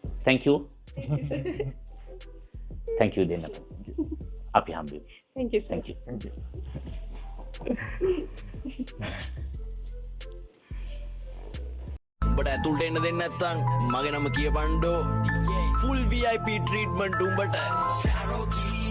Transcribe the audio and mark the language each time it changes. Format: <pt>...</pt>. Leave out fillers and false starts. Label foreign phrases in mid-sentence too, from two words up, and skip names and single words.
<en>thank you thank you</en> <si>දෙන්නට අපි හම්බෙමු</si> <en>Thank you, sir. thank you</en> <si>උඹට ඇතුළට එන්න දෙන්නේ නැත්නම් මගේ නම කියපන්ඩෝ.</si> <en>full VIP treatment උඹට.</en>